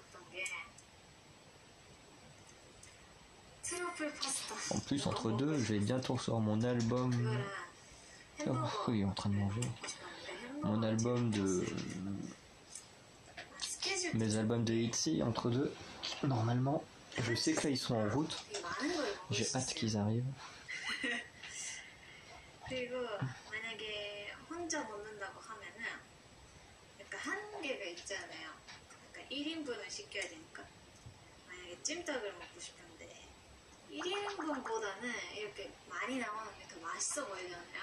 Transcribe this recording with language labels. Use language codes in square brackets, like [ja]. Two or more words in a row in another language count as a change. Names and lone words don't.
[fr] En plus, entre deux, je vais bientôt recevoir mon album. Oh, il est en train de manger. Mon album de. Mes albums de Itzy, entre deux. Normalement, je sais que là ils sont en route. J'ai hâte qu'ils arrivent. [ko] 찜닭을 먹고 싶은데 1인분보다는 이렇게 많이 나오는 게 더 맛있어 보이잖아요.